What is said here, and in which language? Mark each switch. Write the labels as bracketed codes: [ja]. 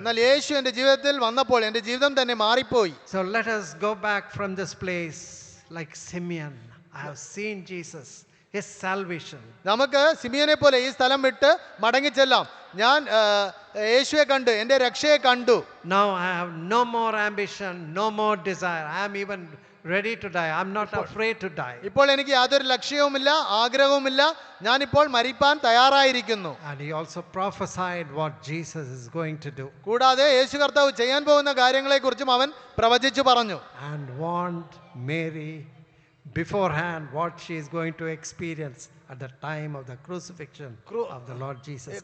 [ml] എന്നാൽ യേശു എൻ്റെ ജീവിതത്തിൽ വന്നപ്പോൾ എൻ്റെ ജീവിതം തന്നെ മാറിപ്പോയി. [en] So let us go back from this place like Simeon. I have seen Jesus, his salvation. [ml] നമുക്ക് സിമിയോനെ പോലെ ഈ സ്ഥലം വിട്ട് മടങ്ങിച്ചെല്ലാം. ഞാൻ യേശുവെ കണ്ടു, എൻ്റെ രക്ഷയെ കണ്ടു. [en] Now I have no more ambition, no more desire. I am even ready to die. I am not afraid to die. [ml] ഇപ്പോൾ എനിക്ക് യാതൊരു ലക്ഷ്യവുമില്ല, ആഗ്രഹവുമില്ല. ഞാനിപ്പോൾ മരിപ്പാൻ തയ്യാറായിരിക്കുന്നു. [en] And he also prophesied what Jesus is going to do. [ml] കൂടാതെ യേശു കർത്താവ് ചെയ്യാൻ പോകുന്ന കാര്യങ്ങളെക്കുറിച്ചും അവൻ പ്രവചിച്ചു പറഞ്ഞു. [en] And warned Mary beforehand what she is going to experience at the time of the crucifixion of the Lord Jesus.